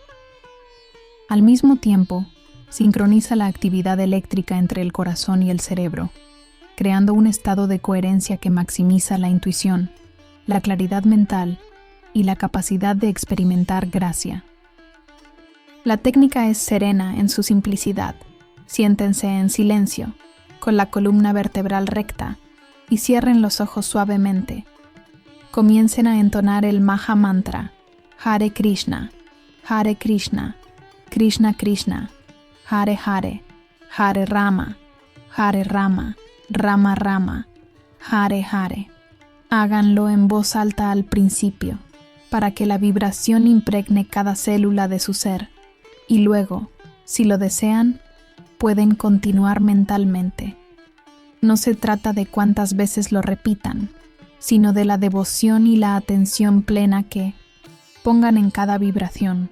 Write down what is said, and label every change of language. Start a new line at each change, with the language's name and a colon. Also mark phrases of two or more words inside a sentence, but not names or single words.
Spanish: Al mismo tiempo, sincroniza la actividad eléctrica entre el corazón y el cerebro, creando un estado de coherencia que maximiza la intuición, la claridad mental y la capacidad de experimentar gracia. La técnica es serena en su simplicidad. Siéntense en silencio, con la columna vertebral recta, y cierren los ojos suavemente. Comiencen a entonar el Maha Mantra,
Sanskrit: हरे कृष्ण कृष्ण कृष्ण हरे हरे हरे राम राम राम हरे हरे.
Spanish: Háganlo en voz alta al principio, para que la vibración impregne cada célula de su ser, y luego, si lo desean, pueden continuar mentalmente. No se trata de cuántas veces lo repitan, sino de la devoción y la atención plena que pongan en cada vibración.